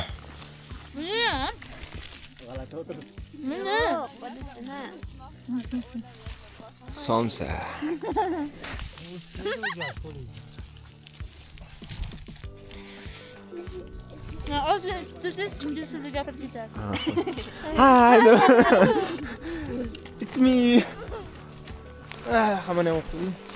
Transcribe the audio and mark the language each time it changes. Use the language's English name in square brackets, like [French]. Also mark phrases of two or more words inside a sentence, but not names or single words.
[Uzbek] Buni. Somsa. Ya ozgina tursiz, ingliz tilida gapirib ketadi. [English] Hi. It's me. [Uzbek] Hamma o'qiydi.